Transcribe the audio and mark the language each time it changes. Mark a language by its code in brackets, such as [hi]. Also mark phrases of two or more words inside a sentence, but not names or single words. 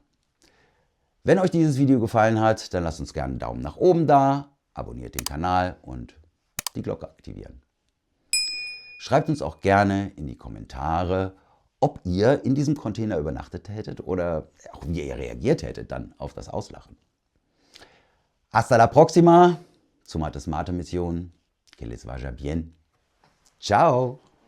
[de] Wenn euch dieses Video gefallen hat, dann lasst uns gerne einen Daumen nach oben da, abonniert den Kanal und die Glocke aktivieren. Schreibt uns auch gerne in die Kommentare, ob ihr in diesem Container übernachtet hättet oder auch wie ihr reagiert hättet dann auf das Auslachen. [es] Hasta la próxima, [de] zu Mates Mate Mission. [es] Que les vaya bien. Ciao.